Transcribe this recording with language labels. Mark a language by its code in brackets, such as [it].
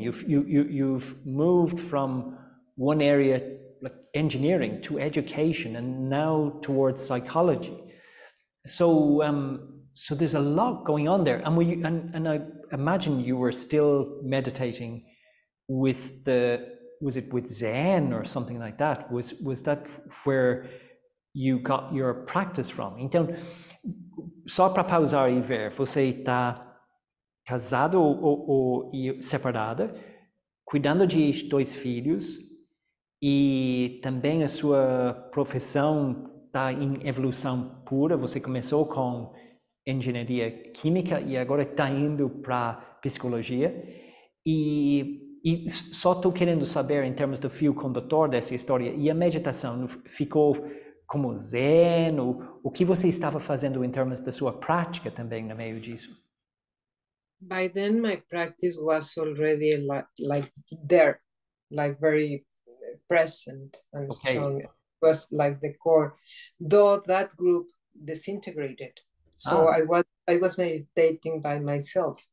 [en] You've moved from one area like engineering to education, and now towards psychology. So so there's a lot going on there, and I imagine you were still meditating with was it with Zen or something like that? Was that where you got your practice from? [pt] Então, só para pausar e ver, você está casado ou separada, cuidando de 2 filhos, e também a sua profissão está em evolução pura. Você começou com engenharia química e agora está indo para psicologia. E só estou querendo saber, em termos do fio condutor dessa história, e a meditação ficou como zen? O que você estava fazendo em termos da sua prática também no meio disso? [en] By then, my practice was already like there, like very present and strong. It was like the core, though that group disintegrated. So I was meditating by myself.